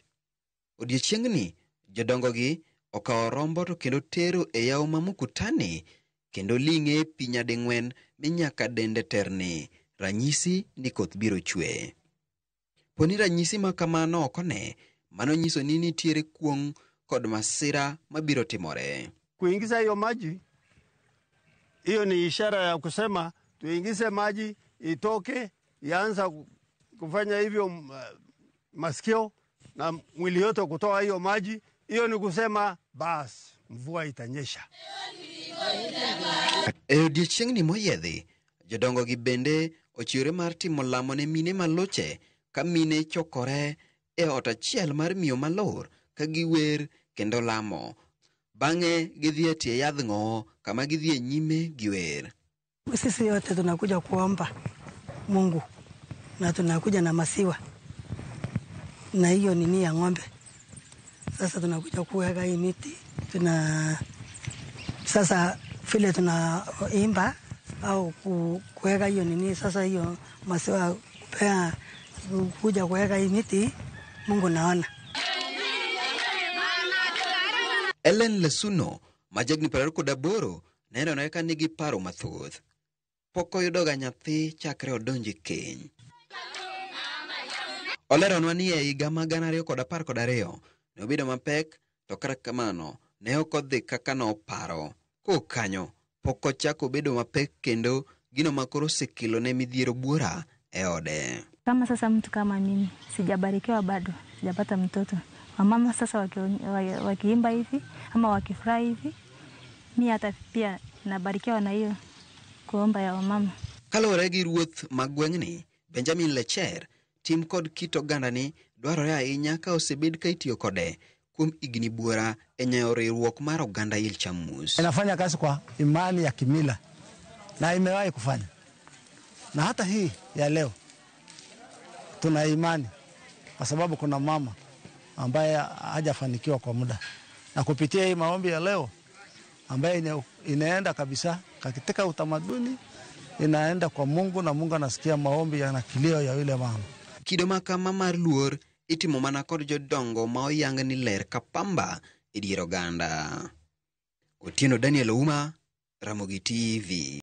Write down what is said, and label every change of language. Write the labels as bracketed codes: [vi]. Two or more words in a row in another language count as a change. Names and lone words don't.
[luo] Odiechiengni jodongo gi okawo rombo to kendo tero e yawo ma Mukutani kendo ling'e pi nyading'wen mi nyaka dende terni, ranyisi ni koth biro chwe. Poni ranyisi ma kamano okone, mano nyiso ni nitiere kuong' kod masira mabiro timore. [sw] Kuingiza hiyo maji, hiyo ni ishara ya kusema tuingize maji itoke, ianza kufanya hivyo masikio na mwili yote kutoa hiyo maji. Hiyo ni kusema basi mvua itanyesha. [luo] Odiechiengni moyiedhi, jodongo gi bende ochiwore mar timo lamo ne mine maloche, ka mine chokore e ot achiel mar miyo malor ka giwer kendo lamo. Bang'e gidhi e tie yadh ng'oo kama gidhi e nyime giwer. [sw] Sisi yote tunakuja kuomba Mungu na tunakuja na masiwa na hiyo nini ya ng'ombe. Sasa tunakuja kuweka hii miti, sasa vile tunaimba au kuweka hiyo nini, sasa hiyo masiwa kupea kuja kuweka hii miti, Mungu naona. [luo] Ellen Lesuno, majagni 28, neno na eka nigi paro mathoth. Pok oyudoga nyathi chakre odonji keny. Oleronwa ni e higa ma 2012 ne obedo mapek, to kata kamano ne ok odhi kaka noparo. Kokanyo pok ochako bedo mapek kendo gino makoro osekelo ne midhiero buora e ode. [sw] Kama sasa mtu kama mimi sijabarikiwa bado, sijapata mtoto. Wamama sasa wakiimba hivi ama wakifurahi hivi, mimi hata pia nabarikiwa na hiyo kuomba ya wamama. [luo] Kaluwore gi ruoth magweng'ni Benjamin Lecher, tim kod kit ogandani dwarore ahinya ka osebed ka itiyo kode kuom higni buora e nyayo riwruok mar oganda Ilchamus. [sw] Inafanya kazi kwa imani ya kimila na imewahi kufanya, na hata hii ya leo tuna imani kwa sababu kuna mama ambaye hajafanikiwa kwa muda, na kupitia hii maombi ya leo ambaye inaenda kabisa katika utamaduni, inaenda kwa Mungu na Mungu anasikia maombi na kilio ya yule mama. [luo] Kido makama mar luor itimo mana kod jodongo ma oyang ni ler kapamba e dier oganda. Otieno Daniel Ouma, Ramogi TV.